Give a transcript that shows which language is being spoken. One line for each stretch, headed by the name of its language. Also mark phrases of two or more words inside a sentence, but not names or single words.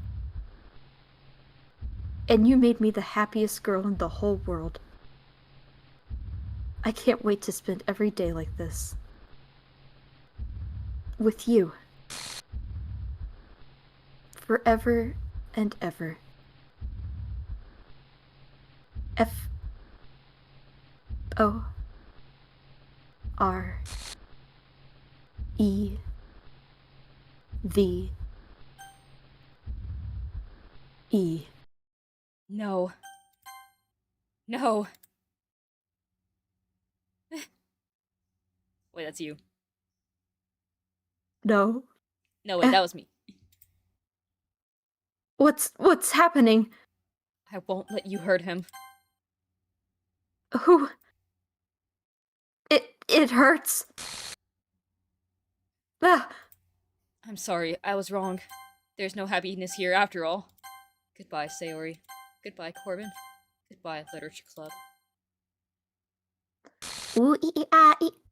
English: And you made me the happiest girl in the whole world. I can't wait to spend every day like this. With you. Forever and ever. F-O-R-E-V-E. No. No. Wait, that's you. No. No, wait, that was me. What's happening? I won't let you hurt him. Who? It hurts. Ah. I'm sorry, I was wrong. There's no happiness here after all. Goodbye, Sayori. Goodbye, Corbin. Goodbye, Literature Club. Ooh, ee, ee, ah, ee.